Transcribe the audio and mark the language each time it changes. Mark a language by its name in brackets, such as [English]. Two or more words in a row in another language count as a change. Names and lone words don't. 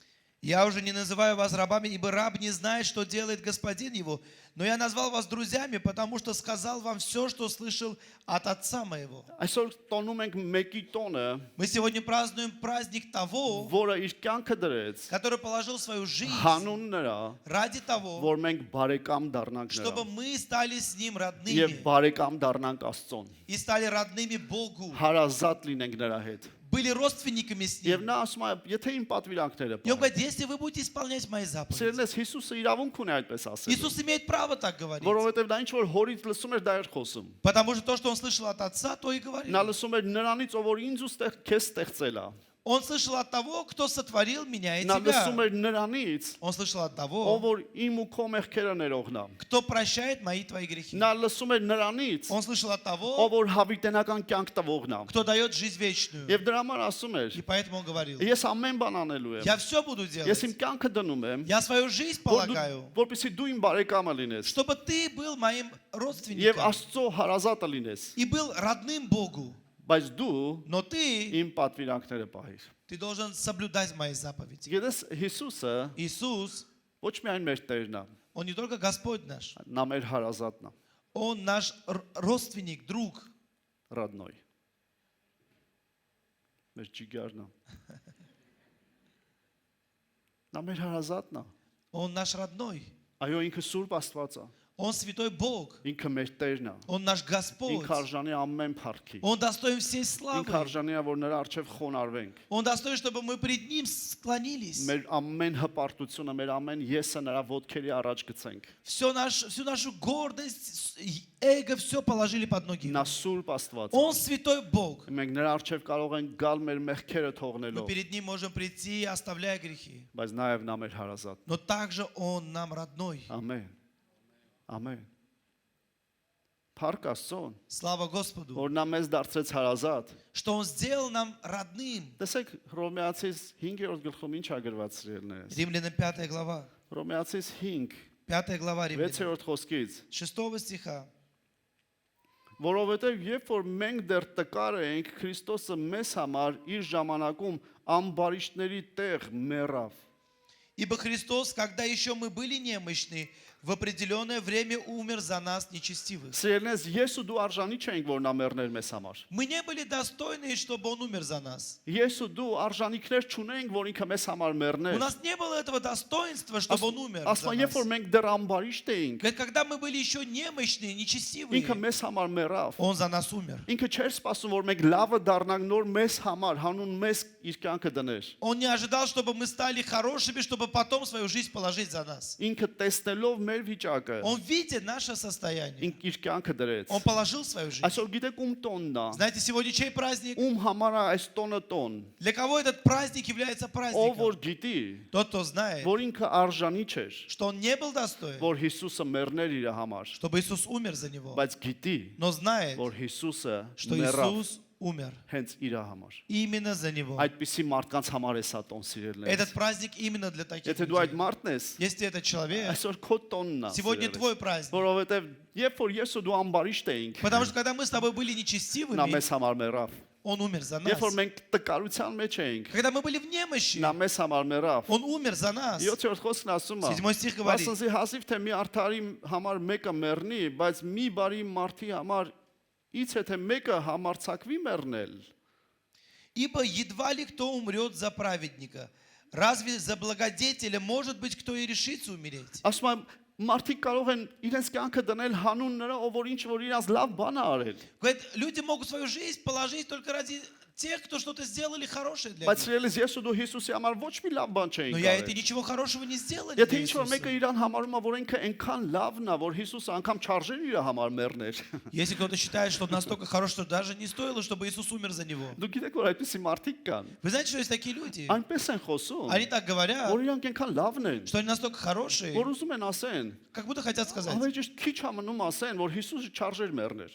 [Russian] Я уже не называю вас рабами, ибо раб не знает, что делает господин его. Но я назвал вас друзьями, потому что сказал вам все, что слышал от отца моего. [Armenian] Այսօր տոնում ենք մեկի տոնը, [Russian] Мы сегодня празднуем праздник того, [Armenian] որը իր կյանքը դրեց [Russian] который положил свою жизнь [Armenian] հանուն նրա, [Russian] ради того, [Armenian] որ մենք բարեկամ դառնանք [Russian] чтобы [Armenian] նրան [Russian] мы стали с ним [Armenian] եւ [Russian] родными [Armenian] բարեկամ дառնանք Աստծուն, [Russian] и стали родными Богу, [Armenian] հարազատ լինենք նրա հետ։ [Russian] были родственниками с [Armenian] Եվ [Russian] ним. [Armenian] նա ասում է, եթե իմ պատվիրանքները [Russian] И он [Armenian] պահեք, [Russian] говорит, если вы будете исполнять мои заповеди. [Armenian] սիրելես Հիսուսը իրավունք ունի այդպես ասել, [Russian] Иисус имеет право так говорить. [Armenian] որովհետև դա ինչ որ հորից լսում էր, դա էր խոսում։ [Russian] Потому что то, что он слышал от отца, то и говорил. [Armenian] Նա լսում էր նրանից, ով որ ինձ ու քեզ ստեղծել է։ [Russian] Он слышал от того, кто сотворил меня и [Armenian] Նա լսում [Russian] тебя. [Armenian] էր նրանից, [Russian] Он слышал от [Armenian] ով [Russian] того, [Armenian] որ իմ ու քո մեղքերը ներողն է։ [Russian] кто прощает мои твои грехи. [Armenian] Նա լսում էր նրանից, [Russian] Он слышал от [Armenian] ով [Russian] того, [Armenian] որ հավիտենական կյանք տվողն է։ [Russian] кто дает жизнь вечную. [Armenian] Եվ դրա համար ասում էր. [Russian] И поэтому он говорил, [Armenian] Ես ամեն բան անելու եմ։ [Russian] я все буду [Armenian] Ես [Russian] делать. [Armenian] իմ կյանքը դնում եմ, [Russian] Я свою жизнь полагаю, [Armenian] որպեսզի դու իմ բարեկամը լինես [Russian] чтобы ты был моим [Armenian] եւ [Russian] родственником [Armenian] Աստծո հարազատը լինես, [Russian] и был родным Богу. [Armenian] բայց դու [Russian] Но ты [Armenian] իմ պատվիրանքները պահիր։ [Russian] должен соблюдать мои заповеди. [Armenian] Գիտես Հիսուսը [Russian] Иисус [Armenian] ոչ միայն մեր Տերն է, [Russian] Он не только Господь наш, [Armenian] նա մեր հարազատն է, [Russian] Он наш родственник, друг. [Armenian] ռադնոյ։ Մեր ջիգարն է։ Նա մեր հարազատն է։ [Russian] Он наш родной. [Armenian] Այո, ինքը Սուրբ Աստված է։ [Russian] Он святой Бог. [Armenian] Ինքը մեր Տերն է։ [Russian] Он наш Господь. [Armenian] Ինքը արժանի ամեն փառքի։ [Russian] Он достоин всей [Armenian] Ինքը [Russian] славы. [Armenian] արժանի է, որ նրա առջև խոնարհվենք։ [Russian] Он достоин, чтобы мы пред Ним склонились. [Armenian] Մեր ամեն հպարտությունը, մեր ամեն եսը նրա ոտքերի առաջ գցենք։ [Russian] Всю нашу гордость, эго, все положили под ноги. [Armenian] Նա Սուրբ Աստված է։ [Russian] Он святой Бог. [Armenian] Մենք նրա առջև կարող ենք գալ մեր մեղքերը [Russian] Мы [Armenian] թողնելով, [Russian] перед Ним можем прийти, оставляя грехи. [Armenian] բայց նաև նա մեր հարազատ։ [Russian] Но также Он нам родной. [Armenian] Ամեն։ Ամեն։ Փառք Աստծուն, [Russian] Слава Господу. [Armenian] որ նա մեզ դարձրեց հարազատ։ [Russian] Что Он сделал нам родным. [Armenian] Տեսեք, Հռոմեացիս 5-րդ գլխում ինչ ա գրված սիրելիներս։ [Russian] Римлянам 5 глава. [Armenian] Հռոմեացիս 5, [Russian] 5 глава Римлянам. [Armenian] 6-րդ խոսքից, [Russian] 6 стиха. [Armenian] որովհետև երբ որ մենք դեռ տկար էինք, Քրիստոսը մեզ համար իր ժամանակում ամբարիշտների տեղ մեռավ։ [Russian] Ибо Христос, когда еще мы были немощны, в определенное время умер за нас нечестивых. [Armenian] Սիրելիներս, ես ու դու արժանի չենք, որ նա մեռներ մեզ համար։ [Russian] Мы не были достойны, чтобы Он умер за нас. [Armenian] Ես ու дու արժանիքներ չունենք, որ ինքը մեզ համար [Russian] У [Armenian] մեռներ։ [Russian] нас не было этого достоинства, чтобы Он умер за [Armenian] Ասма, երբ որ [Russian] нас. [Armenian] մենք դեռ ամբարիշտ էինք, [Russian] Говорит, когда мы были еще немощные, нечестивые, [Armenian] ինքը մեզ համար մեռավ։ [Russian] Он за нас умер. [Armenian] Ինքը չէր սպասում, որ մենք լավը դառնանք նոր մեզ համար, հանուն մեզ իր կյանքը դներ։ [Russian] Он не ожидал, чтобы мы стали хорошими, чтобы потом свою жизнь положить за нас. [Armenian] Ինքը տեսնելով մեր վիճակը, [Russian] Он видит наше состояние. [Armenian] ինք իր կյանքը դրեց։ [Russian] Он положил свою жизнь. [Armenian] Այսօր գիտեք ում տոնն է։ [Russian] Знаете, сегодня чей праздник? [Armenian] Ում համար է այս տոնը տոն։ [Russian] Для кого этот праздник является [Armenian] Ով [Russian] праздником? [Armenian] որ գիտի, [Russian] Тот, кто знает, [Armenian] որ ինքը արժանի չէր, [Russian] что он не был достоин, [Armenian] որ Հիսուսը մեռներ իր համար, [Russian] чтобы Иисус умер за него, [Armenian] բայց гիտի, [Russian] но знает, [Armenian] որ Հիսուսը [Russian] что [Armenian] մեռավ [Russian] Иисус умер [Armenian] հենց իր համար։ [Russian] именно за него. [Armenian] Այդպիսի մարդկանց համար է սա տոն սիրելիներս։ [Russian] Этот праздник именно для таких [Armenian] Եթե դու այդ [Russian] людей. [Armenian] մարդն ես, [Russian] Если этот человек, [Armenian] այսօր քո տոնն է։ [Russian] сегодня [Armenian] սիրելիս։ [Russian] твой праздник. [Armenian] Որովհետև երբ որ ես ու դու ամբարիշտ էինք, [Russian] Потому что когда мы с тобой были [Armenian] նա [Russian] нечестивыми, [Armenian] մեզ համար մեռավ։ [Russian] Он умер за нас. [Armenian] Երբ որ մենք տկարության մեջ էինք, [Russian] Когда мы были в немощи, [Armenian] նա մեզ համար մեռավ։ [Russian] Он умер за нас. [Armenian] 7-րդ խոսքն ասում է. [Russian] 7 стих говорит. [Armenian] Ասենսի հազիվ թե մի արդարի համար մեկը մեռնի, բայց մի բարի մարդի համար իցե թե մեկը համարցակվի մեռնել։ [Russian] Ибо едва ли кто умрет за праведника. Разве за благодетеля может быть кто и решится умереть? [Armenian] Ասում եմ, մարդիկ կարող են իրենց կյանքը դնել հանուն նրա, ով որ ինչ որ իրանց լավ բան է արել։ [Russian] Говорит, люди могут свою жизнь положить только ради тех, кто что-то сделали хорошее для [Armenian] Բայց [Russian] них. [Armenian] սիրելիս ես ու դու Հիսուսի համար ոչ մի լավ բան [Russian] Но [Armenian] չէինք [Russian] я это [Armenian] արել։ [Russian] ничего хорошего не сделали [Armenian] Եթե [Russian] для [Armenian] ինչ որ մեկը [Russian] Иисуса. [Armenian] իրան համարում է, որ ինքը այնքան լավն է, որ Հիսուսը անգամ չարժեր իր համար մեռներ։ [Russian] Если кто-то считает, что он настолько хорош, что даже не стоило, чтобы Иисус умер за него. [Armenian] Դու գիտեք որ այդպիսի մարդիկ կան։ [Russian] Вы знаете, что есть такие люди? [Armenian] Այնպես են խոսում, [Russian] Они так говорят, [Armenian] որ իրանք այնքան լավն են, [Russian] что они настолько хорошие, [Armenian] որ ուզում են ասեն, [Russian] как будто хотят сказать. [Armenian] ավելի ճիշտ քիչ ամնում ասեն, որ Հիսուսը չարժեր մեռներ։